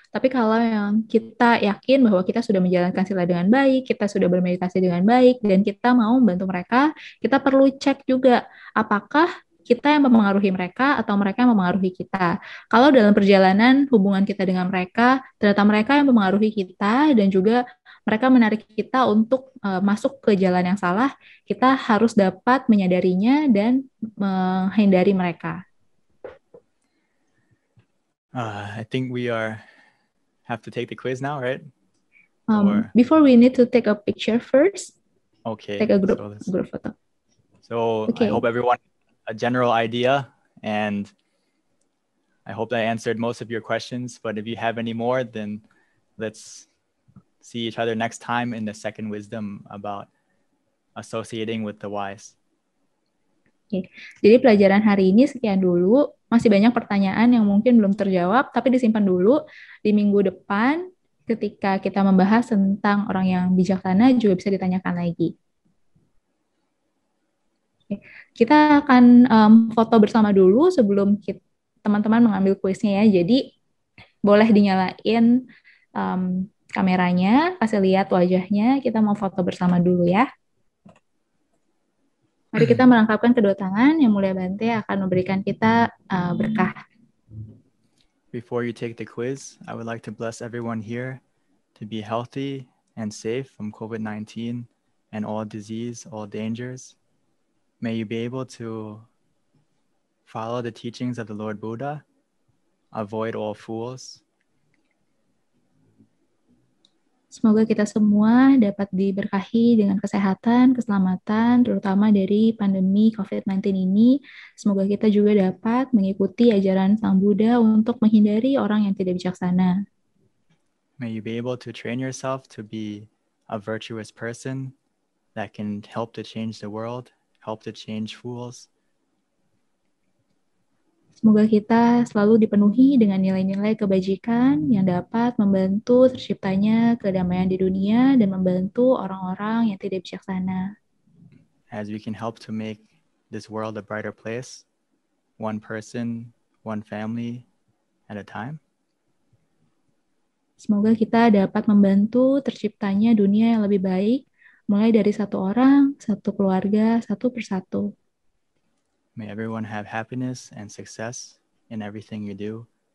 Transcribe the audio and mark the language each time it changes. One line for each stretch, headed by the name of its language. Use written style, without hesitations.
Indonesian: Tapi kalau yang kita yakin bahwa kita sudah menjalankan sila dengan baik, kita sudah bermeditasi dengan baik, dan kita mau membantu mereka, kita perlu cek juga apakah kita yang mempengaruhi mereka atau mereka yang mempengaruhi kita. Kalau dalam perjalanan hubungan kita dengan mereka, ternyata mereka yang mempengaruhi kita dan juga mereka menarik kita untuk masuk ke jalan yang salah, kita harus dapat menyadarinya dan menghindari mereka.
English: I think we have to take the quiz now, right? Before we need to take a picture first. Okay. Take a group photo. So okay. I hope everyone a general idea, and I hope that I answered most of your questions. But if you have any more, then let's see each other next time in the second wisdom about associating with the wise.
Indonesian: Okay. Jadi pelajaran hari ini sekian dulu. Masih banyak pertanyaan yang mungkin belum terjawab, tapi disimpan dulu. Di minggu depan, ketika kita membahas tentang orang yang bijaksana, juga bisa ditanyakan lagi. Okay. Kita akan foto bersama dulu sebelum teman-teman mengambil kuisnya ya. Jadi boleh dinyalain kameranya, kasih lihat wajahnya. Kita mau foto bersama dulu ya. Mari kita merangkapkan kedua tangan. Yang Mulia Bante akan memberikan kita berkah.
English: Before you take the quiz, I would like to bless everyone here to be healthy and safe from COVID-19 and all disease, all dangers. May you be able to follow the teachings of the Lord Buddha, avoid all fools.
Indonesian: Semoga kita semua dapat diberkahi dengan kesehatan, keselamatan, terutama dari pandemi COVID-19 ini. Semoga kita juga dapat mengikuti ajaran Sang Buddha untuk menghindari orang yang tidak bijaksana.
English: May you be able to train yourself to be a virtuous person that can help to change the world, help to change fools.
Indonesian: Semoga kita selalu dipenuhi dengan nilai-nilai kebajikan yang dapat membantu terciptanya kedamaian di dunia dan membantu orang-orang yang tidak bijaksana.
English: As we can help to make this world a brighter place, one person, one family at a time.
Indonesian: Semoga kita dapat membantu terciptanya dunia yang lebih baik, mulai dari satu orang, satu keluarga, satu persatu.
English: May everyone have happiness and success in everything you do.